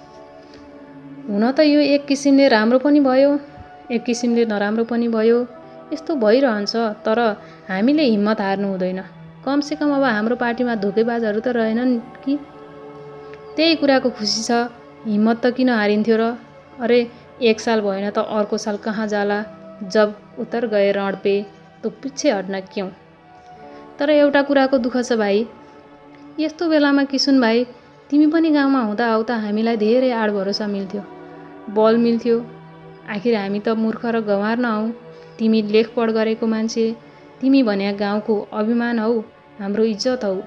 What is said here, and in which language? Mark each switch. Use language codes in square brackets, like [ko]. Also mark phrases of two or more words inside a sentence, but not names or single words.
[ne] हुन त यो एक किसिमले राम्रो पनि भयो, एक किसिमले नराम्रो पनि भयो। यस्तो भइरहन्छ, तर हामीले हिम्मत हार्नु हुँदैन। कमसेकम अब हाम्रो पार्टीमा धोकेबाजहरू त रहेनन् कि? त्यही कुराको खुसी छ। हिम्मत त किन हारिन्थ्यो र? अरे 1 साल भएन त अर्को साल कहाँ जाला? [hi] जब उतर गए रण पे तो पिछे हट्न क्यों? [ne] तर एउटा कुराको दुःख छ भाइ। यस्तो बेलामा किसुन भाइ, तिमी पनि गाउँमा हुँदा आउँदा हामीलाई धेरै आड भरोसा मिल्थ्यो, बल मिल्थ्यो। आखिर हामी त मूर्ख र गँवार न हौ। तिमी लेखपढ गरेको मान्छे, तिमी भन्या गाउँको अभिमान हौ, हाम्रो इज्जत हौ।